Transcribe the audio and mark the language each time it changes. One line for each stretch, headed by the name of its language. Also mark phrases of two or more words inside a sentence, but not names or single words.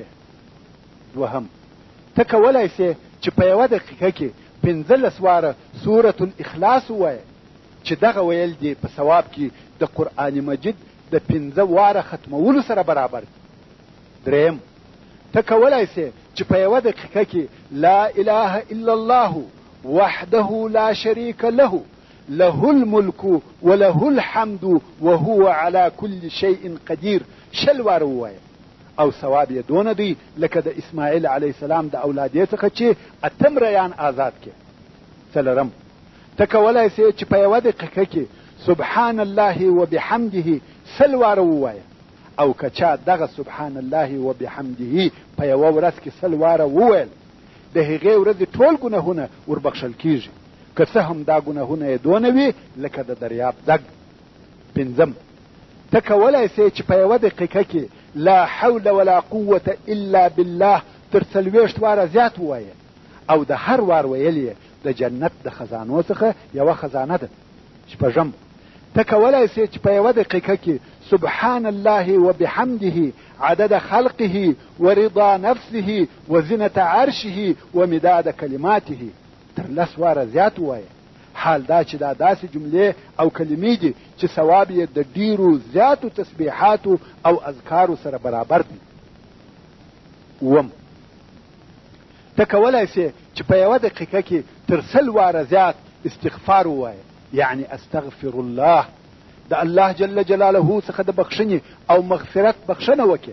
Pashto: دوهم ته کولی سي چې په یوه دقیقه کې 15 واره سورة الاخلاص ووایه چې دغه ویل دی په ثواب کې د قرآن مجید د 5 واره ختمولو سره برابر. دریم ته کولای سې چې په یوه دقیقه کې
Arabic: لا اله الا الله وحده لا شریک له له الملك وله الحمد وهو على كل شيء قدير
Pashto: شل واره ووایه او ثواب یې دونه دی لکه د اسماعیل
Arabic: علیه السلام
Pashto: د اولاد یې څخه چې اتم ریان آزاد کې. څلرم ته کولای سې چې په یوه دقیقه کې
Arabic: سبحان الله وبحمده
Pashto: سل واره ووایه او که چا دغه
Arabic: سبحان الله وبحمده
Pashto: په یوه ورځ کې سل واره وویل د هغې ورځې ټول ګناهونه وربخښل کیږي که څه هم دا ګناهونه یې دونه وي لکه د دریاب ځګ. پنځم ته کولای سې چې په یوه دقیقه کې
Arabic: لا حول ولا قوة الا بالله
Pashto: تر 40 واره زیات ووایه او د هر وار ویل یې د جنت د خزانو څخه یوه خزانه ده. شپږم ته کولای سې چې په یوه دقیقه کې
Arabic: سبحان الله وبحمده عدد خلقه ورضا نفسه وزنة عرشه ومداد كلماته
Pashto: تر 10 واره زیات ووایه. حال دا چې دا داسې جملې او کلمې دي چې ثواب یې د ډیرو زیاتو تسبیحاتو او اذکارو سره برابر دي. اووم ته کولای سې چې په یوه دقیقه کې تر 100 واره زیات استغفار ووایه، یعنی
Arabic: استغفر الله،
Pashto: د الله
Arabic: جل جلاله
Pashto: څخه د بخښنې او مغفرت بخښنه وکړي.